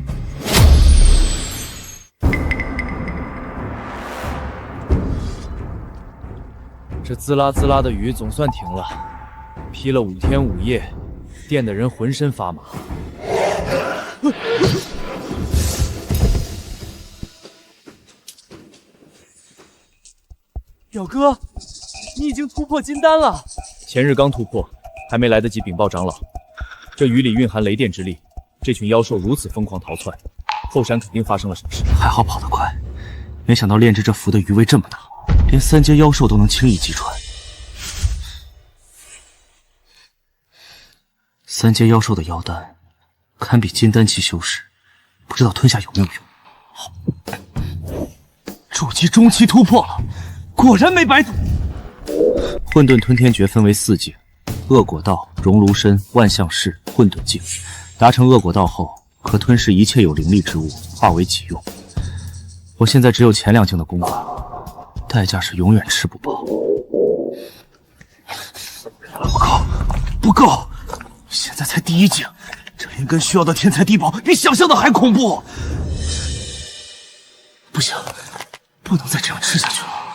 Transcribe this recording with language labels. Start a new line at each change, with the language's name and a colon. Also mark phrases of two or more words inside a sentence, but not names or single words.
Chinese: 这滋啦滋啦的雨总算停了，劈了5天5夜，电得人浑身发麻。表哥，你已经突破金丹了。前日刚突破，还没来得及禀报长老。这雨里蘊含雷電之力，這群妖獸如此瘋狂逃竄，後山肯定發生了什麼事。還好跑得快，沒想到煉制這符的餘威這麼大，連3階妖獸都能輕易擊穿。3階妖獸的妖丹，堪比金丹期修士，不知道吞下有沒有用。好，築基中期突破了，果然沒白賭。混沌吞天訣分為4境：惡果道、熔爐身、萬象式、混沌境。達成惡果道後，可吞噬一切有靈力之物，化為己用。我現在只有前2境的功法，代價是永遠吃不飽。不夠！現在才第1境，這靈根需要的天材地寶比想象的還恐怖。不行，不能再這樣吃下去了。